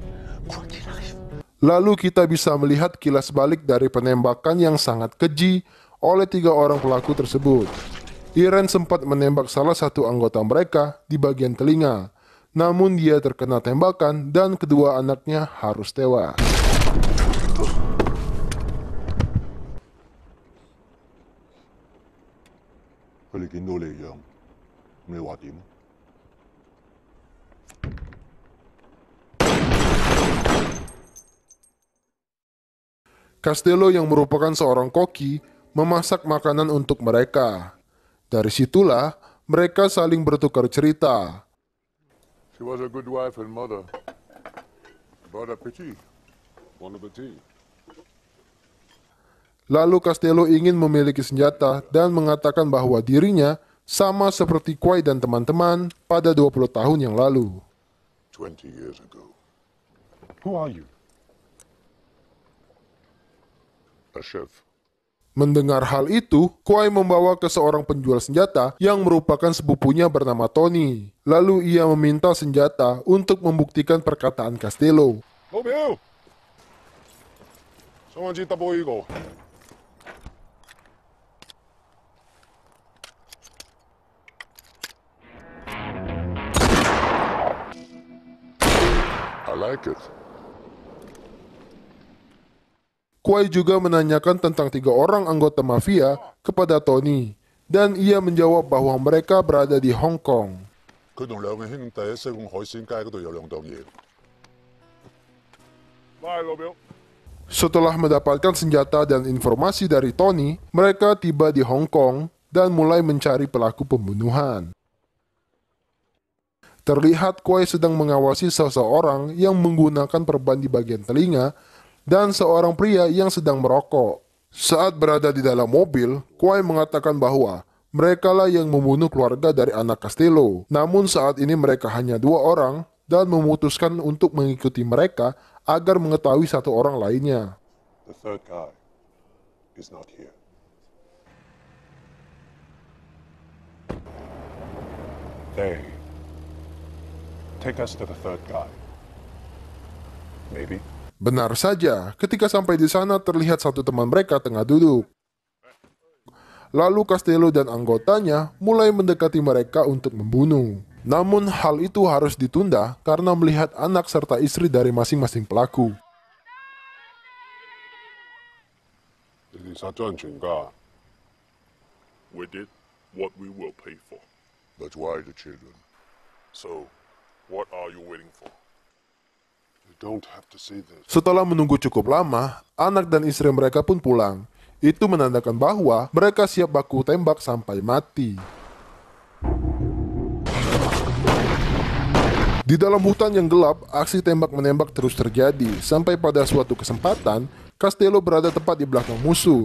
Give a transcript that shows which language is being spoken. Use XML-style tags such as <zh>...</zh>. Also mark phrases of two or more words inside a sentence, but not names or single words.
<id>Lalu kita bisa melihat kilas balik dari penembakan yang sangat keji oleh 3 orang pelaku tersebut. Irene sempat menembak salah satu anggota mereka di bagian telinga, namun dia terkena tembakan dan kedua anaknya harus tewas.</id> <yue>佢哋見到你樣，你話點？</yue> <id>Costello yang merupakan seorang koki memasak makanan untuk mereka. Dari situlah mereka saling bertukar cerita.</id> <en>She was a good wife and mother.</en> <fr>Bon appétit. Bon appétit.</fr> <id>Lalu Costello ingin memiliki senjata dan mengatakan bahwa dirinya sama seperti Quay dan teman-teman pada 20 tahun yang lalu.</id> <en>20 years ago. Who are you? A chef.</en> <id>Mendengar hal itu, Quay membawa ke seorang penjual senjata yang merupakan sepupunya bernama Tony. Lalu ia meminta senjata untuk membuktikan perkataan Costello.</id> <yue>老表，想揾支</yue> <en>double eagle。 I like it.</en> <id>Quay juga menanyakan tentang 3 orang anggota mafia kepada Tony, dan ia menjawab bahwa mereka berada di Hong Kong.</id> <yue>佢同兩個兄弟喺西貢海鮮街嗰度有兩檔嘢。喂，老表。</yue> <id>Setelah mendapatkan senjata dan informasi dari Tony, mereka tiba di Hong Kong dan mulai mencari pelaku pembunuhan. Terlihat Quay sedang mengawasi seseorang yang menggunakan perban di bagian telinga dan seorang pria yang sedang merokok. Saat berada di dalam mobil, Quay mengatakan bahwa merekalah yang membunuh keluarga dari anak Costello. Namun saat ini mereka hanya 2 orang dan memutuskan untuk mengikuti mereka agar mengetahui 1 orang lainnya.</id> <en>The third guy is not here. They take us to the third guy. Maybe.</en> <id>Benar saja, ketika sampai di sana terlihat satu teman mereka tengah duduk. Lalu Costello dan anggotanya mulai mendekati mereka untuk membunuh. Namun hal itu harus ditunda karena melihat anak serta istri dari masing-masing pelaku.</id> <yue>你哋殺咗人全家。</yue> <en>We did what we will pay for. But why the children? So, what are you waiting for? You don't have to say this.</en> <id>Setelah menunggu cukup lama, anak dan istri mereka pun pulang. Itu menandakan bahwa mereka siap baku tembak sampai mati. Di dalam hutan yang gelap, aksi tembak-menembak terus terjadi. Sampai pada suatu kesempatan, Costello berada tepat di belakang musuh.</id>